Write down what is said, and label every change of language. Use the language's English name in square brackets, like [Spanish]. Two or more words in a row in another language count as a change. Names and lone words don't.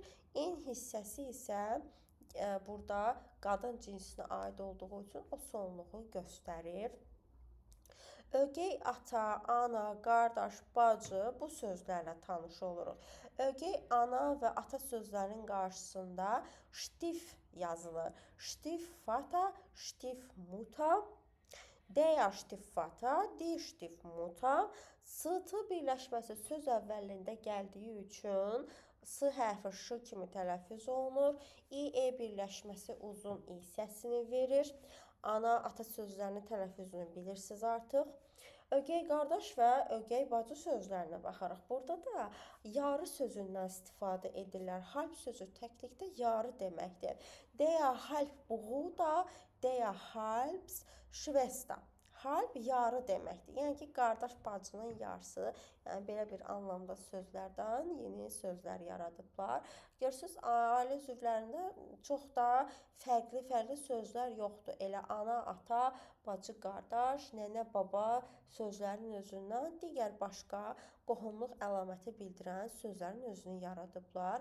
[Azerbaijani] N hissəsi isə burada qadın cinsinə aid olduğu üçün o sonluğu göstərir. Ögey ata, ana, qardaş, bacı bu sözlərlə tanış oluruq. Ögey ana və ata sözlərinin qarşısında ştif yazılır. [German] Ştif fata, ştif muta, der ştif fata, die ştif muta. [Azerbaijani] S-t birləşməsi söz əvvəlində gəldiyi üçün S hərfi Ş kimi tələffüz olunur. İ-E birləşməsi uzun İ səsini verir. Ana, ata sözlərinin tələffüzünü bilirsiniz artıq. Ögey qardaş və ögey bacı sözlərinə baxaraq. Burada da yarı sözündən istifadə edirlər. Halb sözü təklikdə yarı deməkdir. [German] Der halb Bruder, der halbs Schwester. [Azerbaijani] Halb yarı deməkdir. Yəni ki, qardaş bacının yarısı. Yəni belə bir anlamda sözlərdən yeni sözlər yaradıblar. Görürsünüz, ailə üzvlərində çox da fərqli sözlər yoxdur. Elə ana, ata, bacı, qardaş, nənə, baba sözlərin özündən digər başqa qohumluq əlaməti bildirən sözlərin özünü yaradıblar.